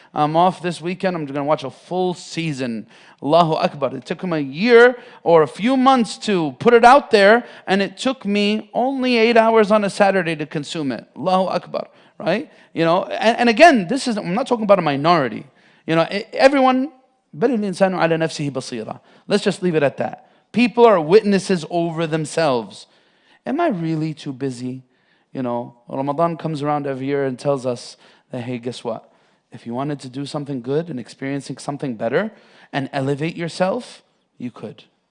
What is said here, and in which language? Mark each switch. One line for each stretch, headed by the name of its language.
English: I'm off this weekend, I'm going to watch a full season. Allahu Akbar. It took him a year or a few months to put it out there, and it took me only 8 hours on a Saturday to consume it. Allahu Akbar, right? And again, I'm not talking about a minority. Everyone,
Arabic: بَلِ الْإِنسَانُ عَلَى نَفْسِهِ بَصِيرًا.
English: Let's just leave it at that. People are witnesses over themselves. Am I really too busy? Ramadan comes around every year and tells us that, hey, guess what? If you wanted to do something good and experiencing something better and elevate yourself, you could.